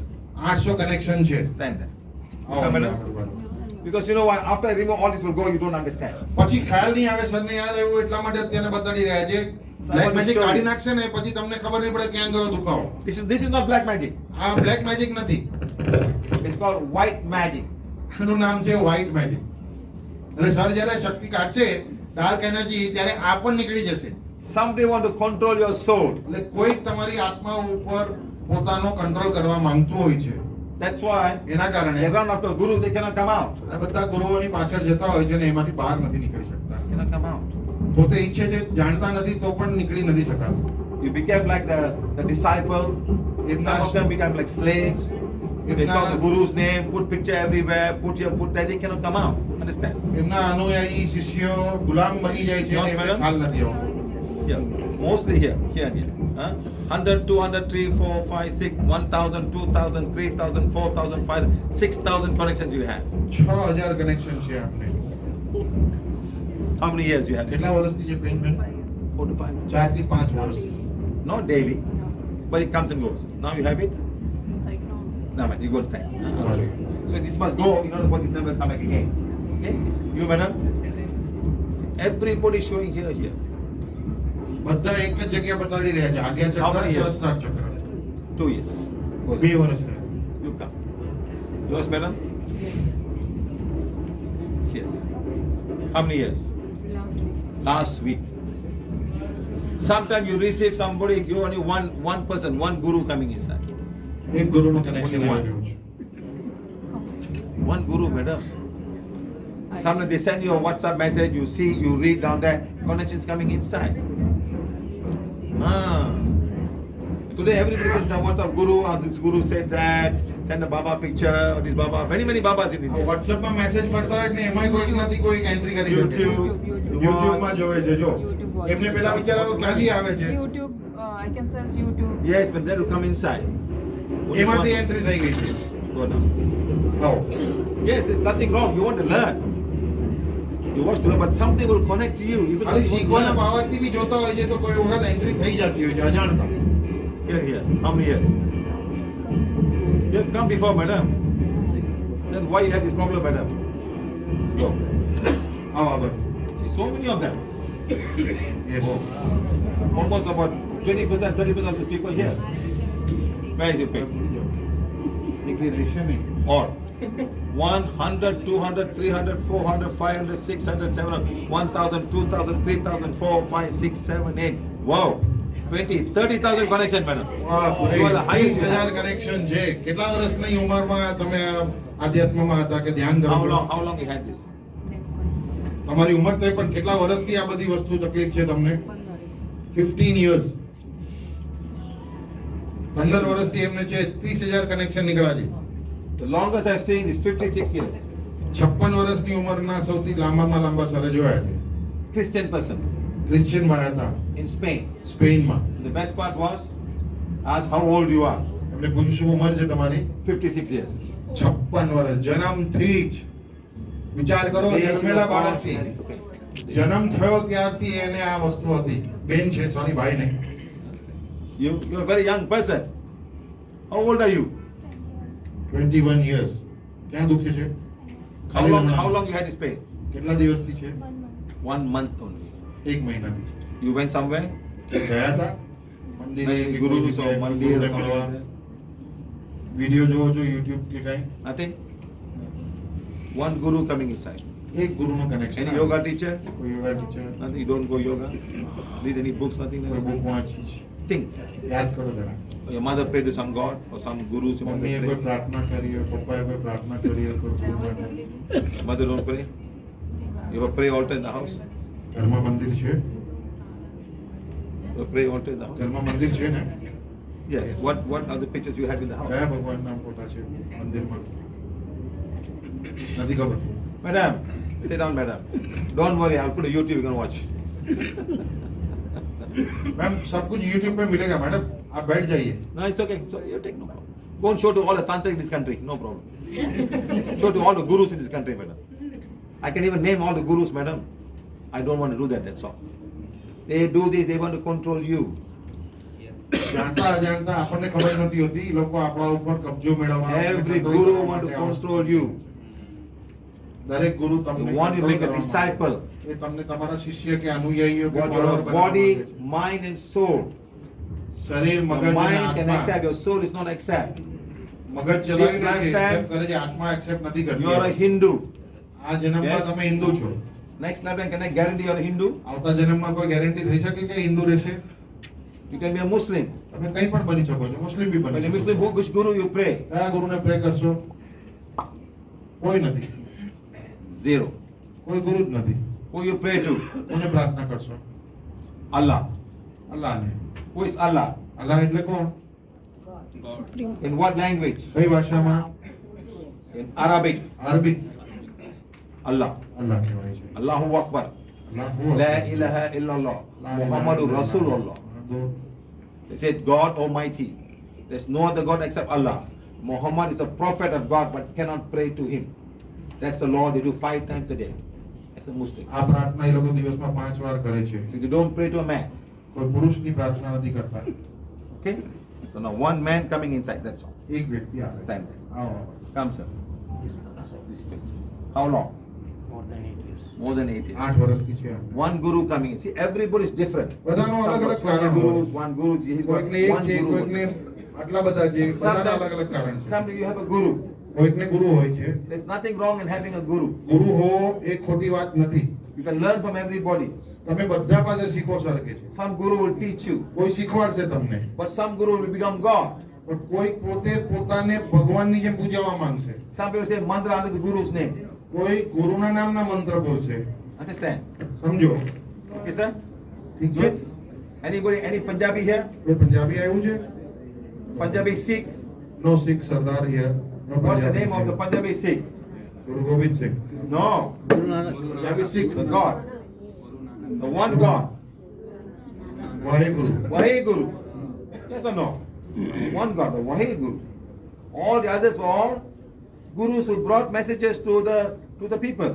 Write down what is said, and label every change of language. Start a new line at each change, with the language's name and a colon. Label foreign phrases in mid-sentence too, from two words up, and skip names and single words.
Gujarati: 800 કનેક્શન છે.
English: Stand there.
Gujarati: આવો
English: Come
Gujarati: આપણે
English: in.
Gujarati: આગળ વધો.
English: Because you know why? After I remove all this will go, you don't understand.
Gujarati: પછી ખ્યાલ નહીં આવે, સરને યાદ આવ્યું એટલા માટે અત્યારે બતાડી રહ્યા છે.
English: black magic show
Gujarati: કાઢી
English: you.
Gujarati: નાખશે ને પછી તમને ખબર નહીં પડે ક્યાં ગયો દુખાવો.
English: This is not black magic.
Gujarati: આ
English: black magic
Gujarati: નથી,
English: It's called white magic.
Gujarati: આનું નામ છે
English: white magic.
Gujarati: એટલે સર જ્યારે શક્તિ કાઢશે
English: dark energy
Gujarati: ત્યારે આ પણ નીકળી જશે.
English: Somebody want to control your soul.
Gujarati: એટલે કોઈ તમારી આત્મા ઉપર પોતાનો કંટ્રોલ કરવા માંગતું હોય છે.
English: That's why
Gujarati: એના
English: they
Gujarati: કારણે
English: run after guru, they cannot come out.
Gujarati: આ બધા ગુરુઓની પાછળ જતા હોય છે ને એમાંથી બહાર નથી નીકળી શકતા.
English: Cannot come out. પોતે ઈચ્છે છે, જાણતા નથી તો પણ નીકળી નથી શકાતું. You became like the disciple. Some of them become like slaves. They talk the guru's name, put picture everywhere, put here, put there. They cannot come out. Understand?
Gujarati: એમના અનુયાયી શિષ્યો ગુલામ બની જાય છે
English: Yes,
Gujarati: અને એમને
English: madam.
Gujarati: ખ્યાલ નથી આવતો.
English: Here, mostly here, here, here. Huh? 100, 200, 3, 4, 5, 6, 1,000, 2,000, 3,000, 4,000, 5,000, 6,000 connections you have.
Gujarati: 6,000 કનેક્શન છે આપણે.
English: How many years you have?
Gujarati: કેટલા વર્ષથી છે બેન?
English: 4 to 5.
Gujarati: 4 થી 5 વર્ષ.
English: Not daily, but it comes and goes. Now you have it? No, man, you go to time. So this must go in order for this number to come back again. Okay? You, madam? Everybody showing here, here.
Gujarati: બધા એક જ જગ્યા બતાડી રહ્યા છે. આગ્યા
English: How
Gujarati: ચક્ર,
English: many years?
Gujarati: સહસ્ત્રાર ચક્ર.
English: 2 years.
Gujarati: 2 વર્ષ થયા.
English: You come. Yours, madam? Yes. How many years? Last week. Sometimes you receive somebody, you only one person, one guru coming inside.
Gujarati: એક ગુરુનું કનેક્શન
English: Only one.
Gujarati: આવ્યું છે.
English: One guru, madam. Sometimes they send you a WhatsApp message, you see, you read down there, connections coming inside. Ah. Today everybody sends a WhatsApp guru, this guru said that, send a Baba picture, or this Baba, many Babas in India.
Gujarati: વોટ્સએપમાં મેસેજ પડતા હોય ને એમાંય કોઈક નથી કોઈક એન્ટ્રી કરી શકે.
English: YouTube,
Gujarati: યુટ્યુબમાં જોવે છે જો.
English: YouTube watch.
Gujarati: એમને પેલા વિચારો ક્યાંથી આવે છે?
English: YouTube, I can search YouTube. Yes, but that will come inside. Only
Gujarati: એમાંથી
English: one.
Gujarati: એન્ટ્રી થઈ ગઈ છે.
English: Go now.
Gujarati: આવો.
English: Yes, there's nothing wrong. You want to learn. You want to learn, but something will connect to you. Even
Gujarati: ખાલી
English: if you
Gujarati: શીખવાના
English: want to learn.
Gujarati: બાબતથી બી જોતા હોય છે તો કોઈ વખત એન્ટ્રી થઈ જતી હોય છે અજાણતા.
English: Here. How many years? You have come before, madam. Then why you have this problem, madam? Go.
Gujarati: આવો આગળ.
English: See, so many of them. Yes. Almost about 20%, 30% of the people here. Where is your pay?
Gujarati: નીકળી રહેશે નહીં.
English: Or 100, 200, 300, 400, 500, 600, 700, 1,000, 2,000, 3,000, 4, 5, 6, 7, 8. Wow. 20, 30,000 connection, madam.
Gujarati: વાહ,
English: You are the highest.
Gujarati: 30,000 કનેક્શન છે. કેટલા વર્ષની ઉંમરમાં તમે આ આધ્યાત્મમાં હતા કે ધ્યાન કરો છો?
English: How long you had this?
Gujarati: તમારી ઉંમર થઈ પણ કેટલા વર્ષથી આ બધી વસ્તુ તકલીફ છે તમને? 15 years. 15 વર્ષથી એમને છે 30,000 કનેક્શન નીકળ્યા છે.
English: The longest I've seen is 56 years.
Gujarati: 56 વર્ષની ઉંમરના સૌથી લાંબામાં લાંબા સરે જોયા છે.
English: Christian person
Gujarati: ક્રિશ્ચિયન ભાઈ હતા
English: in Spain.
Gujarati: સ્પેનમાં.
English: The best part was, ask how old you are.
Gujarati: એમને પૂછ્યું શું ઉંમર છે તમારી?
English: 56 years.
Gujarati: 56 વર્ષ જન્મથી જ. વિચાર કરો જન્મેલા બાળકથી જન્મ થયો ત્યારથી એને આ વસ્તુ હતી. બેન છે સોરી ભાઈ નહીં.
English: You're a very young person. How old are you? 21 years.
Gujarati: ક્યાં દુખે છે?
English: How long you had this pain?
Gujarati: કેટલા દિવસથી છે?
English: 1 month only.
Gujarati: 1 મહિનાથી.
English: You went somewhere?
Gujarati: ગયા હતા મંદિરે
English: Many
Gujarati: કે
English: gurus
Gujarati: કોઈ
English: or
Gujarati: જગ્યાએ
English: mandir or
Gujarati: ગુરુને
English: something
Gujarati: મળવા?
English: like that?
Gujarati: વિડીયો જોવો છો યુટ્યુબ કે કાંઈ?
English: Nothing? One guru coming inside.
Gujarati: એક ગુરુનું કનેક્શન.
English: Any yoga teacher?
Gujarati: કોઈ
English: yoga teacher, Nothing. You don't go yoga? Read any books? Nothing?
Gujarati: કોઈ બુક વાંચી છે.
English: Think.
Gujarati: યાદ કરો જરા.
English: Your mother prayed to some god or some gurus. Your mother
Gujarati: મમ્મીએ કોઈ
English: prayed.
Gujarati: પ્રાર્થના કરી હોય, પપ્પાએ કોઈ પ્રાર્થના કરી હોય, કોઈ ગુરુ માટે.
English: Mother don't pray. You have a prayer altar in the house.
Gujarati: ઘરમાં મંદિર છે?
English: You have a prayer altar in the house.
Gujarati: ઘરમાં મંદિર છે ને?
English: Yes. What are the pictures you have in the house?
Gujarati: કયા ભગવાનના ફોટા છે મંદિરમાં? નથી ખબર.
English: Madam, sit down, madam. Don't worry. I'll put a YouTube. You can watch.
Hindi: मैम सब कुछ यूट्यूब पे मिलेगा मैडम, आप बैठ जाइए.
English: No, it's okay. So you take no problem. Go and show to all the tantric in this country. No problem. Show to all the gurus in this country, madam. I can even name all the gurus, madam. I don't want to do that. That's all. They do this. They want to control you.
Gujarati: જાણતા અજાણતા આપણને ખબર નથી હોતી એ લોકો આપણા ઉપર કબજો મેળવવા
English: Every guru want to control you.
Gujarati: દરેક ગુરુ
English: They
Gujarati: તમને
English: want you to make a
Gujarati: control કરવા
English: disciple.
Gujarati: માંગે. એ તમને તમારા શિષ્ય કે અનુયાયીઓ કે
English: What follower your
Gujarati: બનાવવા
English: body,
Gujarati: માંગે છે.
English: mind, and soul.
Gujarati: શરીર
English: Your
Gujarati: મગજ અને
English: mind can
Gujarati: આત્મા.
English: accept. Your soul is not accept.
Gujarati: મગજ ચલાવી
English: This
Gujarati: લે છે,
English: lifetime,
Gujarati: accept કરે છે, આત્મા એક્સેપ્ટ નથી
English: You are a
Gujarati: કરતી.
English: Hindu.
Gujarati: આ જન્મમાં
English: Yes.
Gujarati: તમે હિન્દુ છો.
English: Next lifetime, can I guarantee you are a Hindu?
Gujarati: આવતા જન્મમાં કોઈ ગેરંટી થઈ શકે કે હિન્દુ રહેશે?
English: You can be a Muslim.
Gujarati: તમે કંઈ પણ બની શકો છો, મુસ્લિમ બી
English: When
Gujarati: બની
English: a
Gujarati: શકો
English: Muslim,
Gujarati: છો.
English: which guru you pray?
Gujarati: કયા ગુરુને પ્રે કરશો? કોઈ નથી,
English: Zero.
Gujarati: કોઈ ગુરુ જ નથી.
English: Who you pray to?
Gujarati: કોને પ્રાર્થના કરશો?
English: Allah.
Gujarati: અલ્લાહને.
English: Who is Allah?
Gujarati: અલ્લાહ એટલે કોણ?
English: In what language?
Gujarati: કઈ ભાષામાં?
English: In Arabic.
Gujarati: અરબી.
English: Allah.
Gujarati: અલ્લાહ કહેવાય છે.
Arabic: الله أكبر. અલ્લાહુ La અકબર. إله إلا الله. لا إله Muhammadur ઇલ્લલ્લાહ. Rasulullah.
English: They said God Almighty. There's no other God except Allah. Muhammad is a prophet of God but cannot pray to him. That's the law they do 5 times a day as a Muslim.
Gujarati: આ પ્રાર્થના એ લોકો દિવસમાં 5 વાર કરે છે.
English: So you don't pray to a man.
Gujarati: કોઈ પુરુષની પ્રાર્થના નથી કરતા.
English: Okay? So now one man coming inside, that's all.
Gujarati: એક વ્યક્તિ આવે.
English: Stand there.
Gujarati: આવો.
English: Come, sir. This way. How long? More than 8 years.
Gujarati: 8 વર્ષથી છે.
English: One guru coming in. See, everybody is different.
Gujarati: બધાનો
English: Some
Gujarati: અલગ
English: got
Gujarati: અલગ
English: so many
Gujarati: કારણ
English: gurus,
Gujarati: હોય.
English: one guru, he's got
Gujarati: કોઈકને એક
English: one
Gujarati: છે,
English: guru.
Gujarati: કોઈકને આટલા બધા છે, બધાના અલગ અલગ કારણ છે.
English: Sometimes you have a guru.
Gujarati: કોઈકને ગુરુ હોય છે.
English: There's nothing wrong in having a guru.
Gujarati: ગુરુ હોવો એ ખોટી વાત નથી.
English: You can learn from everybody.
Gujarati: તમે બધા પાસે શીખો સરખે છે.
English: Some guru will teach you,
Gujarati: કોઈ શીખવાડશે તમને,
English: but some guru will become God.
Gujarati: પણ કોઈ પોતે પોતાને ભગવાનની જેમ પૂજવા માંગશે.
English: Some people say mantra under the guru's name.
Gujarati: કોઈ ગુરુના નામના મંત્ર બોલશે.
English: Understand?
Gujarati: સમજો?
English: Okay, sir?
Gujarati: ઠીક છે?
English: Anybody, any Punjabi here?
Gujarati: કોઈ પંજાબી આવ્યું છે?
English: Punjabi Sikh? No Sikh sardar here. No What's the
Gujarati: પંજાબી
English: name of the
Gujarati: સિખ.
English: Punjabi Sikh?
Gujarati: ગુરુ ગોવિંદ સિંહ.
English: No,
Gujarati: પંજાબી સિખ.
English: the God. The one God.
Gujarati: વાહેગુરુ.
English: Wahi Guru. Yes or no? One God, the Wahi Guru. All the others were all gurus who brought messages to the people.